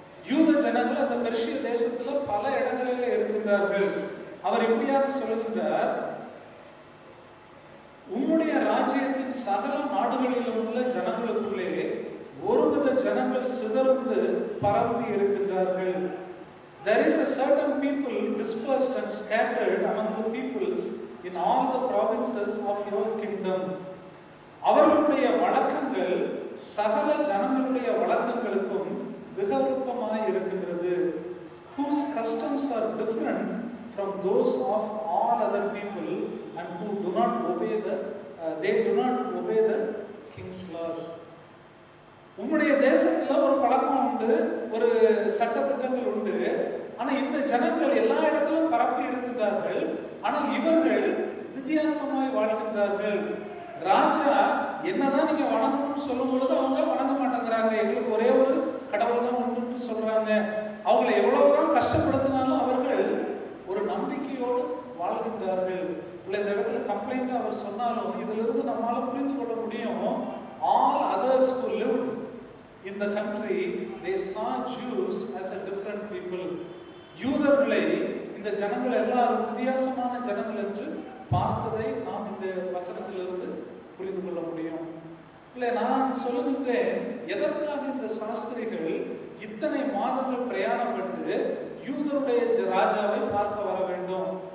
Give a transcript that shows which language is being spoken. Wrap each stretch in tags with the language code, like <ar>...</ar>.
<ta>யூத ஜனங்கள் அந்த பெர்ஷிய தேசத்துல பல இடங்களிலே இருக்கின்றார்கள். அவர் இப்படியாக சொல்லுகின்றார், உம்முடைய ராஜ்யத்தின் சகல நாடுகளிலும் உள்ள ஜனங்களுக்குள்ளே ஒருவித ஜனங்கள் சிதறந்து பரவி இருக்கின்றார்கள்.</ta> <en>There is a certain people dispersed and scattered among the peoples in all the provinces of your kingdom.</en> <ta>அவர்களுடைய வழக்கங்கள் சகல ஜனங்களுடைய வழக்கங்களுக்கும் விகற்பமாய் இருக்கின்றது.</ta> <en>Whose customs are different from those of all other people and who do not obey they do not obey the king's laws.</en> <ta>உம்முடைய தேசத்துல ஒரு பழக்கம் உண்டு, ஒரு சட்டத்திட்டங்கள் உண்டு. ஆனா இந்த ஜனங்கள் எல்லா இடத்திலும் பரப்பி இருக்கின்றார்கள். ஆனால் இவர்கள் வித்தியாசமாய் வாழ்கின்றார்கள். ராஜா என்னதான் நீங்க வணங்கணும்னு சொல்லும் பொழுது அவங்க வணங்க மாட்டேங்கிறாங்க. எங்களுக்கு ஒரே ஒரு கடவுள் தான் உண்டுன்னு சொல்றாங்க. அவங்களை எவ்வளவுதான் கஷ்டப்படுத்தினாலும் அவர்கள் ஒரு நம்பிக்கையோடு வாழ்கின்றார்கள். இந்த இடத்துல கம்ப்ளைண்ட் அவர் சொன்னாலும் இதிலிருந்து நம்மால புரிந்து கொள்ள முடியும்.</ta> <en>All others who lived in the country, they saw Jews as a different people.</en> <ta>யூதர்களை இந்த ஜனங்கள் எல்லாரும் வித்தியாசமான ஜனங்கள் என்று பார்த்ததை நாம் இந்த வசனத்திலிருந்து புரிந்து கொள்ள முடியும். இல்லை, நான் சொல்லுகின்றேன், எதற்காக இந்த சாஸ்திரிகள் இத்தனை மாதங்கள் பிரயாணப்பட்டு யூதருடைய ராஜாவை பார்க்க வர வேண்டும்?</ta>